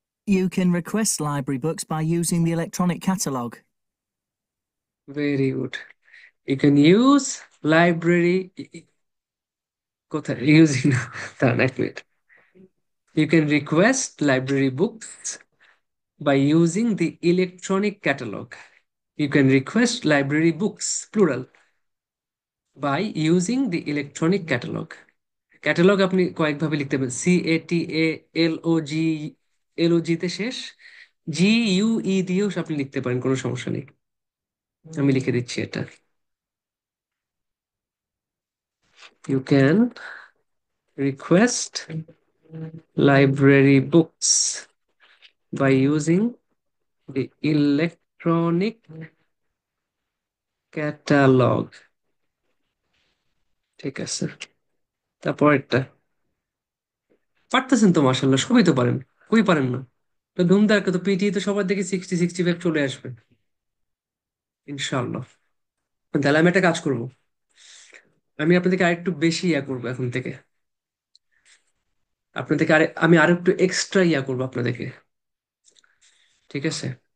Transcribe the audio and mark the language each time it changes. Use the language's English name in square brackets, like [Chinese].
[English] You can request library books by using the electronic catalogue. Very good. You can use library, [Bangla] কোথায় using না, দাঁড়ান এক minute. [English] You can request library books by using the electronic catalog. You can request library books, plural, by using the electronic catalog. [Bangla] Catalogue আপনি কয়েকভাবে লিখতে পারেন, CATALOG, LOG তে শেষ, GUE দিয়েও আপনি লিখতে পারেন, কোনো সমস্যা নেই। আমি লিখে দিচ্ছি এটা। [English] You can request library books by using the electronic catalog. [Bangla] ঠিক আছে, তারপরেরটা পারতেছেন তো, মার্শাল্লাহ, সবই তো পারেন, কই পারেন না? তো ধুমধারকে তো পিটি তো সবার দেখে 60-65 চলে আসবে ইনশাল্লাহ। তাহলে আমি একটা কাজ করব, আমি আপনাদেরকে আরেকটু বেশি ইয়া করবো এখন থেকে, আপনাদেরকে আমি আরো একটু এক্সট্রা ইয়া করবো আপনাদেরকে, ঠিক আছে?